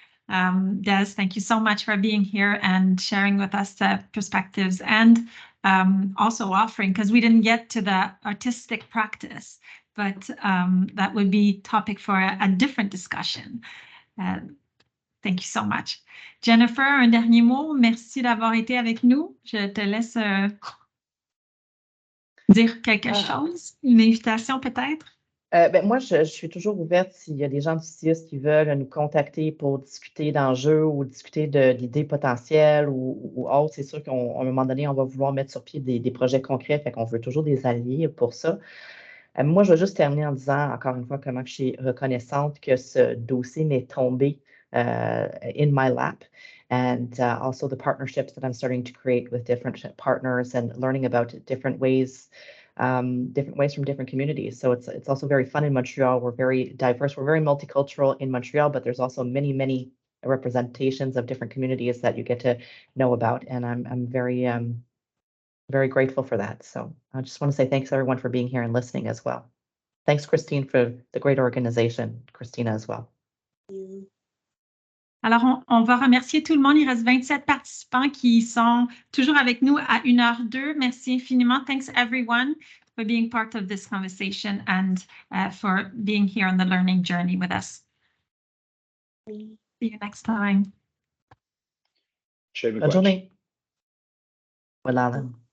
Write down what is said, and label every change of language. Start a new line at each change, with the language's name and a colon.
English: Des, thank you so much for being here and sharing with us the perspectives and also offering, because we didn't get to the artistic practice, but that would be topic for a different discussion. Thank you so much. Jennifer,
French: un dernier mot. Merci d'avoir été avec nous. Je te laisse dire quelque chose, une invitation peut-être. Moi, je suis toujours ouverte s'il y a des gens du CIUS qui veulent nous contacter pour discuter d'enjeux ou discuter d'idées potentielles ou autres. C'est sûr qu'à un moment donné, on va vouloir mettre sur pied des projets concrets, fait qu'on veut toujours des alliés pour ça. Moi, je vais juste terminer en disant, encore une fois, comment je suis reconnaissante que ce dossier m'est tombé
English: in my lap, and also the partnerships that I'm starting to create with different partners and learning about different ways from different communities. So it's also very fun in Montreal. We're very diverse. We're very multicultural in Montreal, but there's also many representations of different communities that you get to know about, and I'm very very grateful for that. So I just want to say thanks everyone for being here and listening as well. Thanks, Christine, for the great organization, Christina as well.
French: Alors, on va remercier tout le monde. Il reste 27 participants qui sont toujours avec nous à 1h02. Merci infiniment.
English: Thanks, everyone, for being part of this conversation and for being here on the learning journey with us. See you next time.
French: Bonne journée. Voilà.